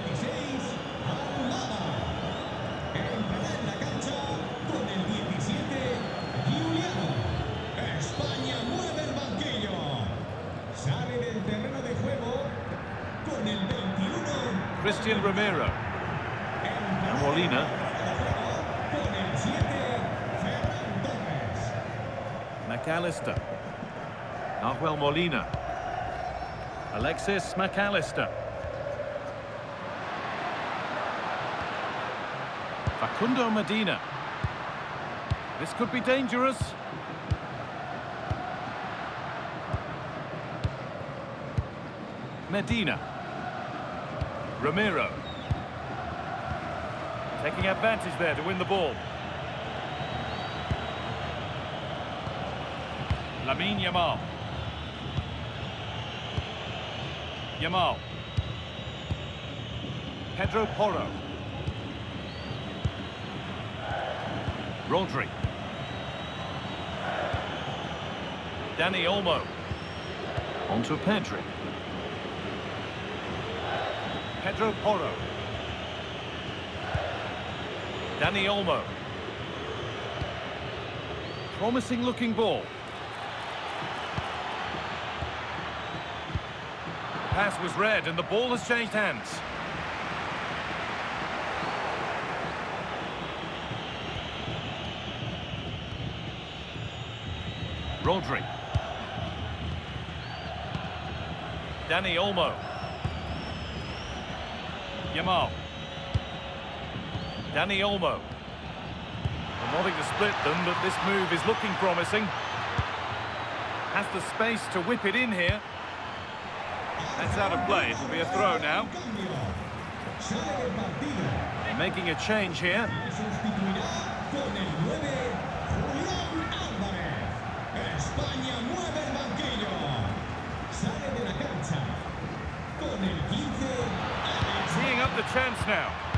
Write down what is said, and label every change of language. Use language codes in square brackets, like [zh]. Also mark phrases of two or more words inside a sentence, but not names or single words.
[en] Christian Romero. And Molina. McAllister. Nahuel Molina. Alexis McAllister. Facundo Medina. This could be dangerous. Medina. Ramiro. Taking advantage there to win the ball. Lamine Yamal. Yamal. Pedro Porro. Rodri. Dani Olmo. Onto Pedri. Pedro Porro. Dani Olmo. Promising looking ball. Pass was read and the ball has changed hands. Rodri. Dani Olmo. Yamal. Dani Olmo. Well, wanting to split them, but this move is looking promising. Has the space to whip it in here. That's out of play. It'll be a throw now. Making a change here. Seeing up the chance now.